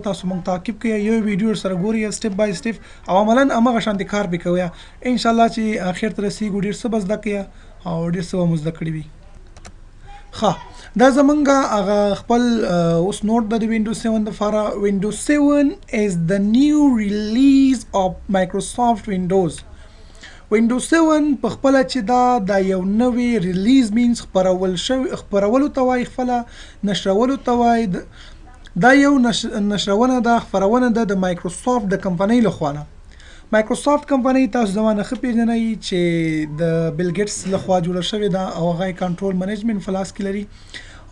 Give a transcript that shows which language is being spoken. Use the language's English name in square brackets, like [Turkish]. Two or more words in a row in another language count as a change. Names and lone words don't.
[Pashto] تاسو موږ تعقیب کړئ، یو ویډیو سره ګورئ [English] step by step [Pashto] او عملاً همغه شانتې کار به کوئ. [Arabic] ان شاء الله [Pashto] چې اخر ته رسیږو ډېر څه به زده کړئ او ډېر څه به مو زده کړي وي. دا زمونږ هغه خپل اوس نوٹ د وینډوز 7 لپاره. [English] وینډوز 7 is the new release of Microsoft Windows. [Pashto] وینډوز 7 په خپل چې دا یو نوې [English] release means [Pashto] خپرولو ته وایي، خپل نشرولو ته وایي. دا یو نشرونه ده، خپرونه ده د مایکروسافت د کمپنۍ لخوا نه. مایکروسافت کمپنۍ تاسو زمانه ښه پیژنئ چې د بیل ګیټس لخوا جوړه شوې ده او هغه [English] control management [Pashto] په لاس کې لري.